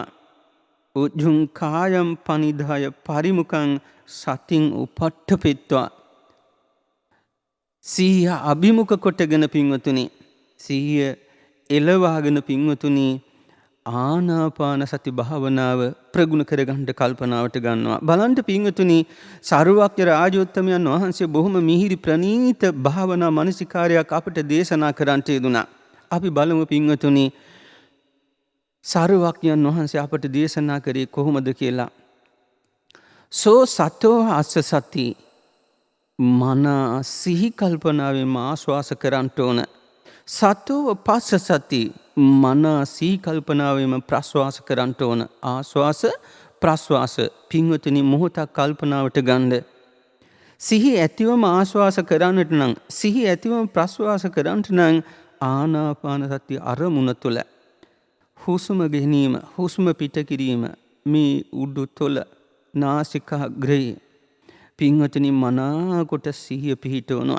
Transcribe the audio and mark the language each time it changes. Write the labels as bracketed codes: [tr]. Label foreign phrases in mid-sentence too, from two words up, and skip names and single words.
[pi] උජ්ජුං කායම් පනිදාය පරිමුඛං සතින් උපට්ඨපෙත්වා [si] සිහිය අභිමුඛ කොටගෙන පින්වතුනි සිහිය එළවාගෙන පින්වතුනි ආනාපාන සති භාවනාව ප්‍රගුණ කරගන්න කල්පනාවට ගන්නවා. බලන්න පින්වතුනි සරුවක්‍ය රාජෝත්තමයන් වහන්සේ බොහොම මිහිරි ප්‍රණීත භාවනා මානසිකාරයක් අපට දේශනා කරන්නට යෙදුණා. අපි බලමු පින්වතුනි සරුවක්‍යයන් වහන්සේ අපට දේශනා කරේ කොහොමද කියලා. [pi] සෝ සතෝ අස්ස සති [si] මන සිහි කල්පනාවෙන් ආස්වාස කරන්න ඕන. [pi] සතෝ පස්ස සති [si] මන සිහි කල්පනාවෙන් ප්‍රස්වාස කරන්න ඕන. ආස්වාස ප්‍රස්වාස පින්වතුනි මොහොතක් කල්පනාවට ගන්න. සිහි ඇතිවම ආස්වාස කරන්නට නම් සිහි ඇතිවම ප්‍රස්වාස කරන්නට නම් ආනාපාන සති අරමුණ තුළ හුස්ම ගැනීම හුස්ම පිට කිරීම මේ උඩු තොල නාසිකාග්‍රේ පින්වතුනි මනාකොට සිහිය පිහිටවනවා.